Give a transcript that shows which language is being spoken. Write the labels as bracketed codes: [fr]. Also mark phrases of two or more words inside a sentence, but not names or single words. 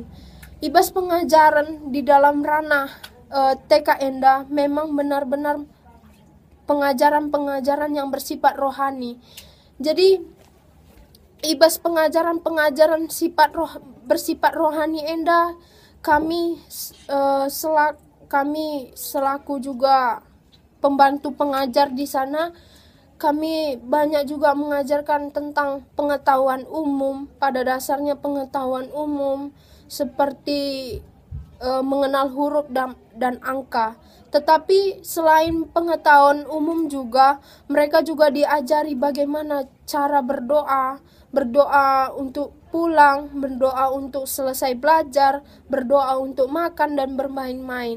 [id] Ibas pengajaran di dalam ranah TK enda memang benar-benar pengajaran-pengajaran yang bersifat rohani. Jadi ibas pengajaran-pengajaran bersifat rohani enda kami selaku juga pembantu pengajar di sana, kami banyak juga mengajarkan tentang pengetahuan umum. Pada dasarnya pengetahuan umum seperti mengenal huruf dan angka. Tetapi selain pengetahuan umum juga, mereka juga diajari bagaimana cara berdoa untuk pulang, berdoa untuk selesai belajar, berdoa untuk makan dan bermain-main.